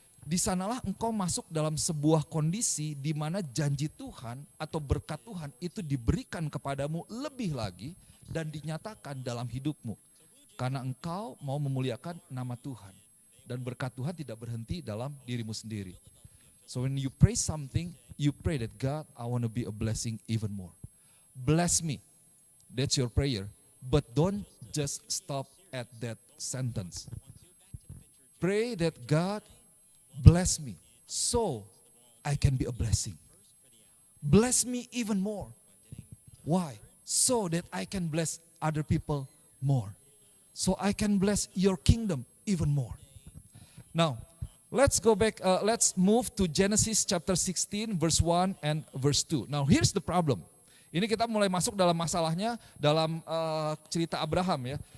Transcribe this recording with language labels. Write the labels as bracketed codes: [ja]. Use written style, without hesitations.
[id] Di sanalah engkau masuk dalam sebuah kondisi di mana janji Tuhan atau berkat Tuhan itu diberikan kepadamu lebih lagi dan dinyatakan dalam hidupmu. Karena engkau mau memuliakan nama Tuhan. Dan berkat Tuhan tidak berhenti dalam dirimu sendiri. [en] So when you pray something, you pray that God, I want to be a blessing even more. Bless me. That's your prayer. But don't just stop at that sentence. Pray that God bless me so I can be a blessing. Bless me even more. Why? So that I can bless other people more. So I can bless your kingdom even more. Now, let's go back, let's move to Genesis chapter 16 verse 1 and verse 2. Now here's the problem. [id] Ini kita mulai masuk dalam masalahnya dalam cerita Abraham ya.